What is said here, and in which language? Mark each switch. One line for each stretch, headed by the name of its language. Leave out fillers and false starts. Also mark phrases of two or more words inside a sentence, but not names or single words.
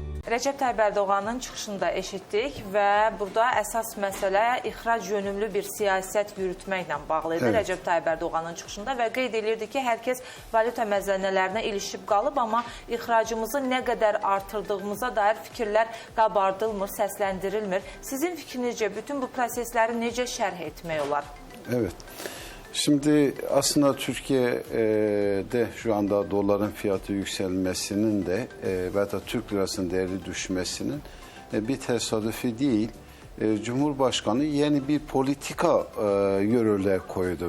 Azerbaijani: Rəcəb Tayyib Ərdoğanın çıxışında eşitdik və burada əsas məsələ ixrac yönümlü bir siyasət yürütməklə bağlı idi Rəcəb Tayyib Ərdoğanın çıxışında və qeyd edirdi ki, hər kəs valyuta məzənələrinə ilişib qalıb, amma ixracımızı nə qədər artırdığımıza dair fikirlər qabardılmır, səsləndirilmir. Sizin fikrinizcə bütün bu prosesləri necə şərh etmək olar?
Turkish: Evet. Şimdi aslında Türkiye'de şu anda doların fiyatı yükselmesinin de ve da Türk lirasının değeri düşmesinin bir tesadüfi değil. Cumhurbaşkanı yeni bir politika yürürlüğe koydu.